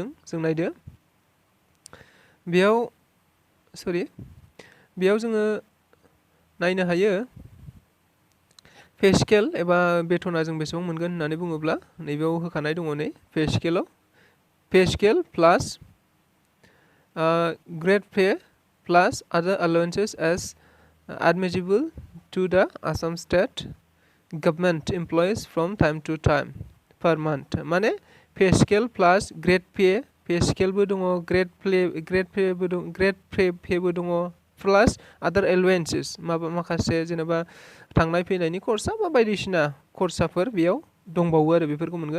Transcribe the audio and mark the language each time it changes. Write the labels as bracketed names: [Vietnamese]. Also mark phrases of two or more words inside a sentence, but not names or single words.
[Bodo] जों नायदो, बेयाव जोङो नायनो हायो [English] pay scale [Bodo] एबा बेथना जों बेसेबां मोनगोन होननानै बुङोब्ला नैबेयाव होखानाय दङ। [English] नै pay scale plus grade pay plus other allowances as admissible to the Assam State Government employees from time to time per month. [Bodo] माने [English] pay scale plus grade pay [Bodo] स्केलबो दङ, ग्रेड पेबो दङ, [English] plus other allowances, [Bodo] माखासे जेनेबा थांनाय फैनायनि खरसा बा बायदिसिना खरसाफोर बेयाव दंबावो, आरो बेफोरखौ मोनगोन।